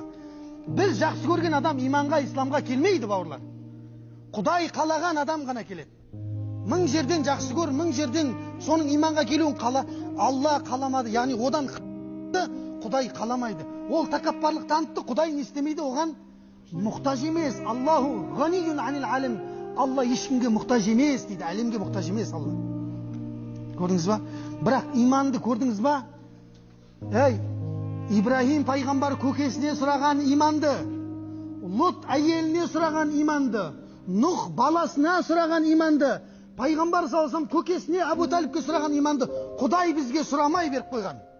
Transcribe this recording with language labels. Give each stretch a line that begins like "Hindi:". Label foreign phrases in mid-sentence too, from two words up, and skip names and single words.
Kazakh: Бір жақсы көрген адам иманға, исламға келмейді, бауырлар. Құдай қалаған адам ғана келеді. Мың жерден жақсы көр, мың жерден соның иманға келуін қала, Алла қаламады, яғни одан Құдай қаламайды. Ол тәкаппарлық танытты, Құдай не істемейді, оған мұқтаж емес.
Arabic: الله غني عن العالم.
Kazakh: Алла ешкімге мұқтаж емес дейді, әлемге мұқтаж емес Алла. Көрдіңіз ба? Бірақ иманды көрдіңіз ба? Ибрахим пайғамбар көкесіне сұраған иманды, Лот әйеліне сұраған иманды, Нұх баласына сұраған иманды, пайғамбар
Arabic: صلى الله عليه وسلم
Kazakh: көкесіне Абу Талибке сұраған иманды Құдай бізге сұрамай беріп қойған.